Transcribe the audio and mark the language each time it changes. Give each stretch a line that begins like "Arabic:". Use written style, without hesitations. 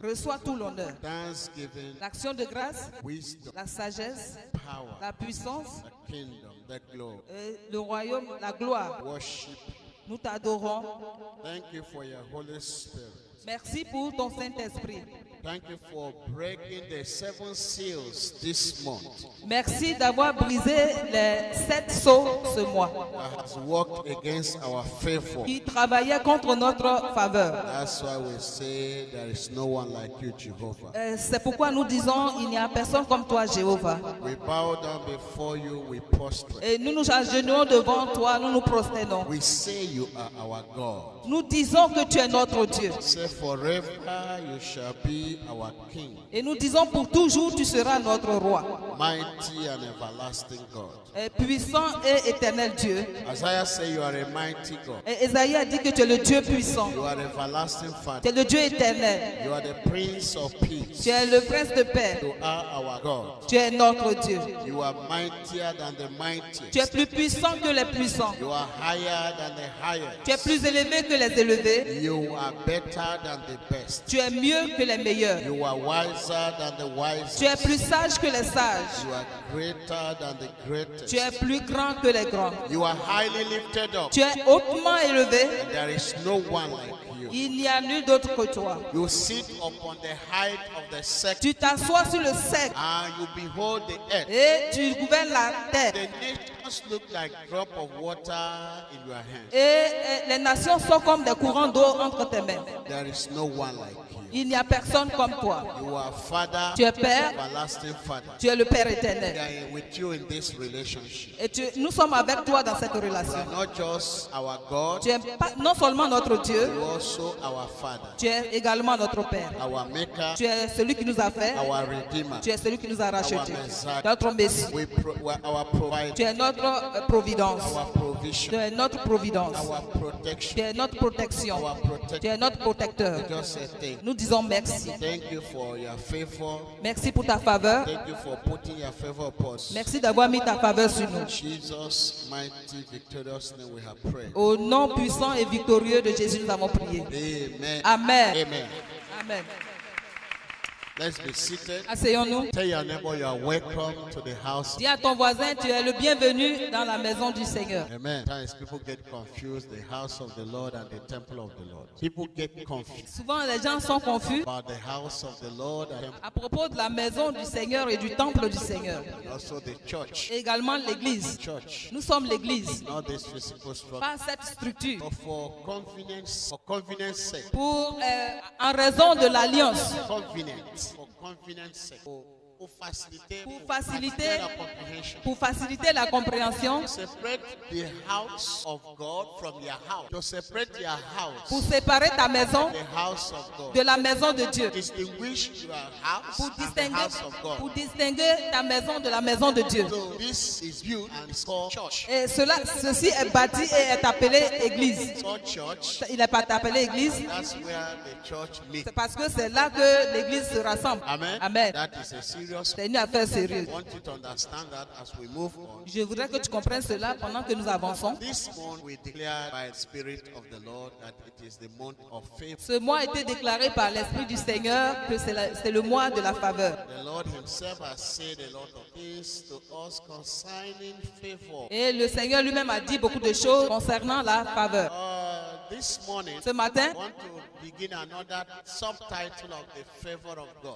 French: reçois tout l'honneur.
English: Thanksgiving,
French: L'action de grâce,
English: wisdom,
French: la sagesse,
English: power,
French: la puissance,
English: the kingdom, the glory.
French: le royaume, la gloire.
English: Worship.
French: Nous t'adorons.
English: Thank you for your Holy Spirit.
French: Merci pour ton Saint-Esprit.
English: Thank you for breaking the 7 seals this month.
French: Merci d'avoir brisé les 7 sceaux ce mois
English: That has worked against our favor.
French: qui travaillaient contre notre faveur.
English: That's why we say there is no one like you, Jehovah.
French: C'est pourquoi nous disons il n'y a personne comme toi, Jéhovah.
English: We bow down before you, we prostrate.
French: Et nous nous agenouillons devant toi, nous nous prosternons.
English: We say you are our God.
French: Nous disons que tu es notre Dieu.
English: Say forever you shall be our King,
French: Et nous disons pour toujours tu seras notre roi.
English: mighty and everlasting God.
French: Puissant et éternel Dieu.
English: Isaiah say you are a mighty God.
French: Et Esaïe a dit que tu es le Dieu puissant.
English: You are everlasting
French: Tu
English: Father.
French: es le Dieu éternel.
English: You are the Prince of Peace.
French: Tu es le prince de paix.
English: You are our God.
French: Tu es notre Dieu.
English: You are mightier than the
French: Tu es
English: mightiest.
French: plus puissant que les puissants.
English: You are higher than the
French: Tu es
English: highest.
French: plus élevé que les élevés.
English: You are better than the best.
French: Tu es mieux que les meilleurs.
English: You are wiser than the
French: Tu es
English: wisest.
French: plus sage que les sages.
English: You are greater than the
French: Tu es
English: greatest.
French: plus grand que les grands.
English: You are highly lifted up.
French: Tu es hautement élevé.
English: And there is no one like you.
French: Il n'y a nul d'autre que toi.
English: You sit upon the height of the second,
French: Tu t'assois sur le sec
English: and you behold the earth.
French: et tu gouvernes la terre.
English: The nations look like drop of water in your hand.
French: Et les nations sont comme des courants d'eau entre tes mains.
English: There is no one like you.
French: Il n'y a personne comme toi.
English: You are Father,
French: Tu es Père.
English: everlasting Father.
French: Tu es le Père
English: We
French: éternel.
English: are with you in this relationship.
French: Et nous sommes avec toi dans cette
English: You
French: relation.
English: are not just our God,
French: Tu es non seulement notre Dieu,
English: you are also our Father,
French: tu es également notre Père.
English: our Maker,
French: Tu es celui qui nous a fait.
English: our Redeemer,
French: Tu es celui qui nous a rachetés.
English: Messiah.
French: Notre Messie.
English: we are our Provider,
French: Tu es notre providence.
English: our
French: Tu
English: provision,
French: es notre providence.
English: our
French: Tu
English: protection,
French: es notre protection.
English: our
French: Tu
English: protector.
French: es notre protecteur.
English: Just say thank you.
French: Nous disons merci.
English: Thank you for your favor.
French: Merci pour ta faveur.
English: Thank you for putting your favor upon us.
French: Merci d'avoir mis ta faveur sur nous.
English: In Jesus' mighty, victorious name we have prayed.
French: Au nom puissant et victorieux de Jésus, nous avons prié.
English: Amen.
French: Amen.
English: Amen.
French: Amen.
English: Let's be seated.
French: Asseyons-nous.
English: Tell your neighbor you are welcome to the house.
French: Dis à ton voisin, tu es le bienvenu dans la maison du Seigneur.
English: Amen. Sometimes people get confused, the house of the Lord and the temple of the Lord. People get confused
French: Souvent, les gens sont confus
English: about the house of the Lord and
French: à propos de la maison du Seigneur et du temple du Seigneur.
English: also the church.
French: Et également l'église.
English: Church,
French: Nous sommes l'église,
English: not this physical structure.
French: pas cette structure.
English: But for convenience sake,
French: En raison de l'alliance,
English: for convenience sake,
French: pour faciliter, Pour pour faciliter- la comprehension. pour faciliter la compréhension,
English: Separate the house of God from your house. To separate your house,
French: pour séparer ta maison
English: the house of God.
French: de la maison de Dieu,
English: Distinguish your house
French: pour
English: and the
French: distinguer,
English: house of God.
French: pour distinguer ta maison de la maison de Dieu.
English: So this is built and it's called church.
French: Et ceci est bâti et est appelé église.
English: It's called church.
French: Il n'est pas appelé église,
English: That's where the church meets.
French: c'est parce que c'est là que l'église se rassemble.
English: Amen.
French: Amen.
English: That is a serious.
French: C'est une affaire sérieuse.
English: I want you to understand that as we move on.
French: Je voudrais que tu comprennes cela pendant que nous avançons.
English: This month we declare by the Spirit of the Lord that it is the month of favor.
French: Ce mois a été déclaré par l'Esprit du Seigneur que c'est le mois de la faveur.
English: The Lord Himself has said a lot of things to us concerning favor.
French: Et le Seigneur lui-même a dit beaucoup de choses concernant la faveur.
English: This morning,
French: Ce matin,
English: I want to begin another subtitle of the favor of God.